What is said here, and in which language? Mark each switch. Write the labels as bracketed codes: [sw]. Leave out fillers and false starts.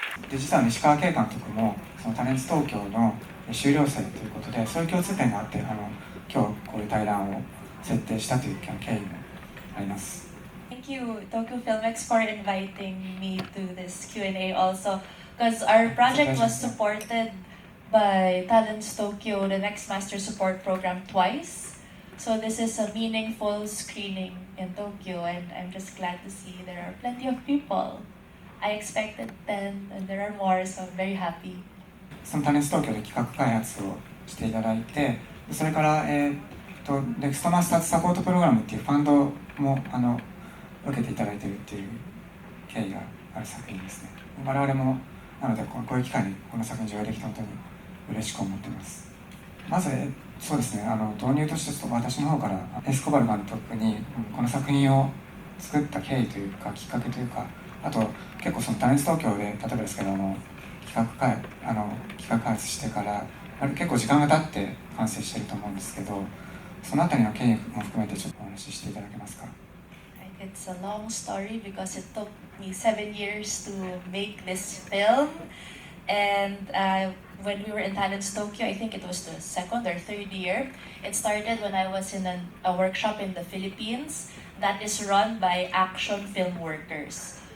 [ja] で実は石川慶監督もそのタレンツ東京の修了生ということで、そういう共通点があって今日こういう対談を設定したという経緯もあります。 [en] Thank you, Tokyo Filmex, for inviting me to this Q&A also, because our project was supported by Talents Tokyo, the Next Master Support Program, twice. So this is a meaningful screening in Tokyo, and I'm just glad to see there are plenty of people. I expected 10, and there are more, so I'm very happy. [ja] そのタレンツ東京で企画開発をしていただいて、それからネクストマスターズサポートプログラムっていうファンドも受けていただいているっていう経緯がある作品ですね。我々もなのでこういう機会にこの作品上映できて本当に嬉しく思っています。まずそうですね、導入として私の方からエスコバル監督にこの作品を作った経緯というかきっかけというか、あと結構そのタレンツ東京で例えばですけど企画開発してから結構時間が経って完成していると思うんですけど、そのあたりの経緯も含めてちょっとお話ししていただけますか。 [en] It's a long story because it took me 7 years to make this film, and when we were in Talents Tokyo, I think it was the second or third year. It started when I was in a workshop in the Philippines that is run by action film workers.